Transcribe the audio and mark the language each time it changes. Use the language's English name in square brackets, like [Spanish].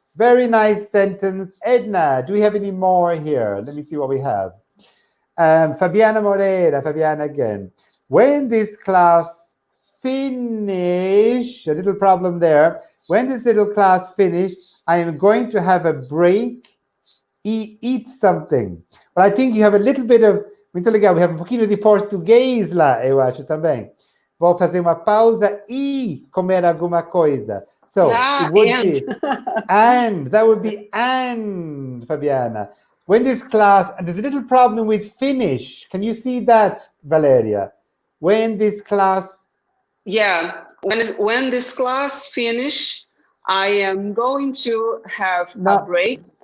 [English] Very nice sentence. Edna, do we have any more here? Let me see what we have. Fabiana Amoreira, Fabiana again. When this class finish, a little problem there. When this little class finish, I am going to have a break, eat something. But I think you have a little bit of, [Portuguese] muito legal, [English] we have [Portuguese] um pouquinho de português lá, eu acho também. Vou fazer uma pausa e comer alguma coisa. [English] So it would be, and that would be and, Fabiana. when this class, there's a little problem with finish. Can you see that, Valeria? When this class... Yeah, when this class finish, I am going to have a break.